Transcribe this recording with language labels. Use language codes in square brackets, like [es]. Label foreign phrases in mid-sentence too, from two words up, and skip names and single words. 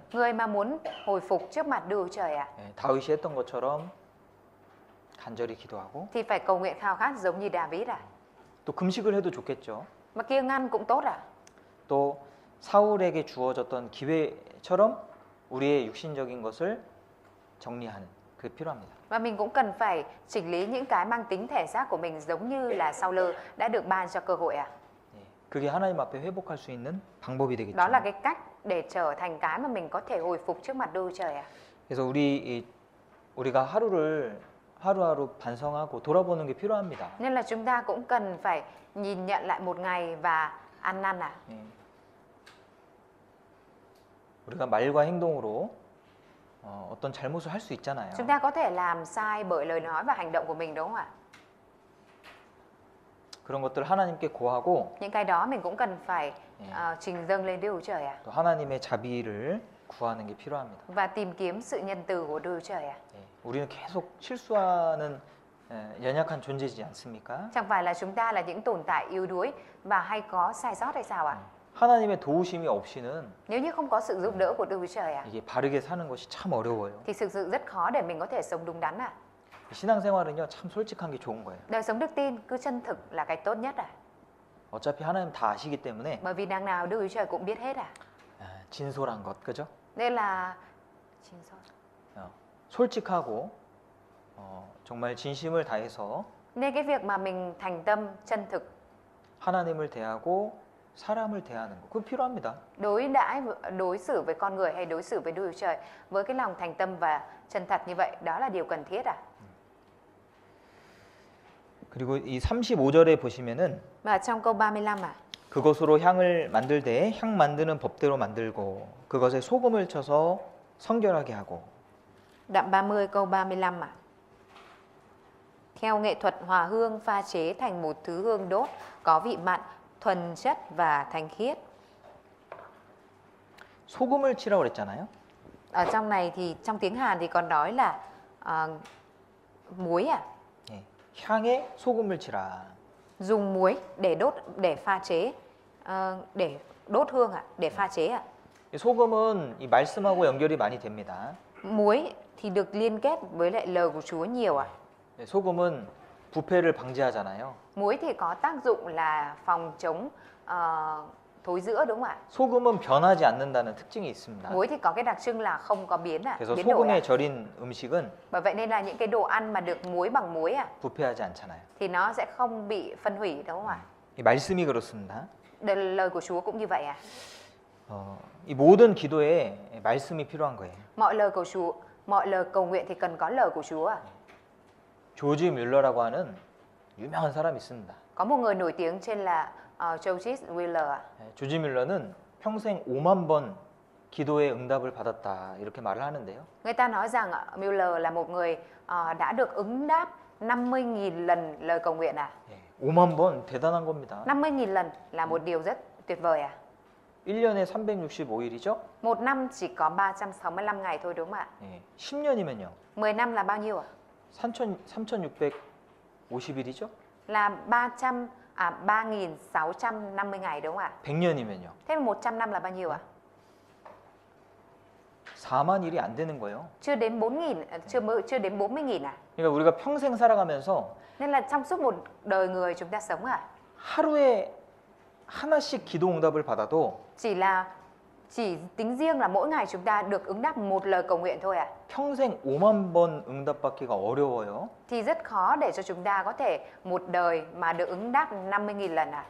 [vi] Người mà muốn hồi phục trước mặt Đức Chúa Trời ạ, [ko] 다윗이 했던 것처럼 간절히 기도하고 [vi] thì phải cầu nguyện khao khát giống như David ạ. [ko] 또 금식을 해도 좋겠죠. [vi] Mà kiêng ăn cũng tốt ạ. [ko] 또 사울에게 주어졌던 기회처럼 우리의 육신적인 것을 정리하는 그게 필요합니다. [vi] Và mình cũng cần phải chỉnh lý những cái mang tính thể xác của mình giống như là Saul đã được ban cho cơ hội ạ. [ko] 그게 하나님 앞에 회복할 수 있는 방법이 되겠죠. [vi] Đó là cái cách để trở thành cái mà mình có thể hồi phục trước mặt Đức Chúa Trời ạ. [ko] 그래서 우리가 하루를 하루하루 반성하고 돌아보는 게 필요합니다. [vi] Nên là chúng ta cũng cần phải nhìn nhận lại một ngày và ăn năn ạ. [ko] 예. 우리가 말과 행동으로 어떤 잘못을 할 수 있잖아요. [vi] Chúng ta có thể làm sai bởi lời nói và hành động của mình, đúng không ạ? [ko] 그런 것들 하나님께 고하고 [vi] Những cái đó mình cũng cần phải trình dâng lên Đức Chúa Trời ạ. [ko] 또 하나님의 자비를 구하는 게 필요합니다. [vi] Và tìm kiếm sự nhân từ của Đức Chúa Trời ạ. [ko] 예. 우리는 계속 실수하는 연약한 존재이지 않습니까? [vi] Chẳng phải là chúng ta là những tồn tại yếu đuối và hay có sai sót hay sao ạ? [ko] 하나님의 도우심이 없이는 [vi] Nếu như không có sự giúp đỡ của Đức Chúa Trời ạ, [ko] 이게 바르게 사는 것이 참 어려워요. [vi] thì thực sự rất khó để mình có thể sống đúng đắn ạ. [ko] 신앙생활은요, 참 솔직한 게 좋은 거예요. [vi] Đời sống đức tin cứ chân thực là cái tốt nhất ạ. [ko] 어차피 하나님 다 아시기 때문에 [vi] Bởi vì đằng nào Đức Chúa Trời cũng biết hết ạ. [ko] 진솔한 것, 그죠? [vi] Nên là [ko] 솔직하고 정말 진심을 다해서 [vi] nên cái việc mà mình thành tâm, chân thực [ko] 하나님을 대하고 사람을 대하는 거, 그거 필요합니다. [vi] đối xử với con người hay đối xử với Đức Chúa Trời với cái lòng thành tâm và chân thật như vậy, đó là điều cần thiết ạ. [ko] 그리고 이 35절에 보시면은 [vi] Và trong câu 35 ạ, [ko] 그것으로 향을 만들되 향 만드는 법대로 만들고 그것에 소금을 쳐서 성결하게 하고. [vi] đoạn 30 câu 35 ạ. Theo nghệ thuật hòa hương pha chế thành một thứ hương đốt có vị mặn, thuần chất và thanh khiết. [ko] 소금을 치라고 그랬잖아요. [vi] Ở trong này thì trong tiếng Hàn thì còn nói là muối à? [ko] 예, 향에 소금을 치라. [vi] Dùng muối để pha chế, để đốt hương ạ, để pha chế ạ. [ko] 이 소금은 이 말씀하고 연결이 많이 됩니다. [vi] Muối thì được liên kết với lại lời của Chúa nhiều ạ. [ko] 예, 소금은 부패를 방지하잖아요. [vi] Muối thì có tác dụng là phòng chống thối rữa, đúng không ạ? [ko] 소금은 변하지 않는다는 특징이 있습니다. [vi] Muối thì có cái đặc trưng là không có biến [ko] 그래서 [vi] biến đổi [ko] 소금에 [vi] ạ. [ko] 절인 음식은 [vi] Bởi vậy nên là những cái đồ ăn mà được muối bằng muối [ko] 부패하지 않잖아요. [vi] thì nó sẽ không bị phân hủy, đúng không ạ? [ko] 이 말씀이 그렇습니다. [vi] Lời của Chúa cũng như vậy ạ. [ko] 이 모든 기도에 말씀이 필요한 거예요. [vi] Mọi lời của Chúa, mọi lời cầu nguyện thì cần có lời của Chúa ạ. [ko] 조지 뮬러라고 하는 유명한 사람이 있습니다. [vi] Có một người nổi tiếng tên là George Wheeler ạ. [ko] 조지 뮬러는 평생 5만 번 기도의 응답을 받았다 이렇게 말을 하는데요. [vi] Người ta nói rằng Mueller là một người đã được ứng đáp 50.000 lần lời cầu nguyện ạ. [ko] 5만 번 대단한 겁니다. [vi] 50.000 lần là một điều rất tuyệt vời ạ. [ko] 1년에 365일이죠? [vi] Một năm chỉ có 365 ngày thôi, đúng không ạ? [ko] 10년이면요. [vi] 10 năm là bao nhiêu ạ? [ko] 3,650일이죠? [vi] Là 3.650 ngày, đúng không ạ? [ko] 100년이면요. [vi] Thế 100 năm là bao nhiêu ạ? [ko] 4만 일이 안 되는 거예요. [vi] Chưa đến 4.000, chưa đến 40.000 à? [ko] 그러니까 우리가 평생 살아가면서 [vi] Nên là trong suốt một đời người chúng ta sống [ko] 하루에 하나씩 기도 응답을 받아도 [vi] chỉ tính riêng là mỗi ngày chúng ta được ứng đáp một lời cầu nguyện thôi ạ. [ko] 평생 5만 번 응답받기가 어려워요. [vi] Thì rất khó để cho chúng ta có thể một đời mà được ứng đáp 50.000 lần ạ.